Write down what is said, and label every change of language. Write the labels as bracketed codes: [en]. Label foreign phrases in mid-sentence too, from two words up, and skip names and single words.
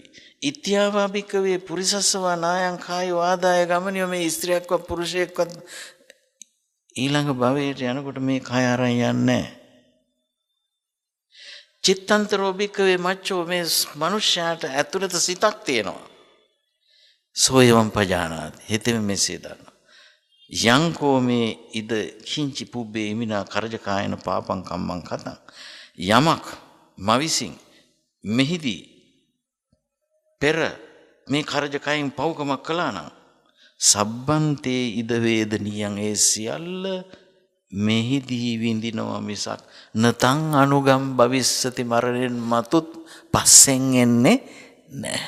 [pi] ඉත්‍යාවා භික්ඛවේ පුරිසස්සවා නායං කායෝ ආදාය ගමනියෝ [si] මේ ස්ත්‍රියක්වත් පුරුෂයෙක්වත් ඊළඟ භවයට යනකොට මේ කය අරන් යන්නේ. [pi] චිත්තන්තරෝ භික්ඛවේ මච්චෝ [si] මේ මනුෂ්‍යයාට ඇතුළත සිතක් තියෙනවා. [pi] සෝයවම් පජානාති [si] හිතෙම මෙසේ දන්නවා. [pi] යංකෝ මේ ඉද කිංචි පුබ්බේ ඉමිනා කරජකායන පාපං කම්මං කතං [si] යමක් මවිසින් මෙහිදී පෙර මේ කරජකයින් පව්කමක් කළා නම් [pi] සබ්බන්තේ ඉද වේදනියං [si] ඒ සියල්ල මෙහිදී විඳිනවා මිසක් [pi] නතං අනුගම් භවිස්සති [si] මරණයෙන් මතුත් පස්සෙන් එන්නේ නැහැ.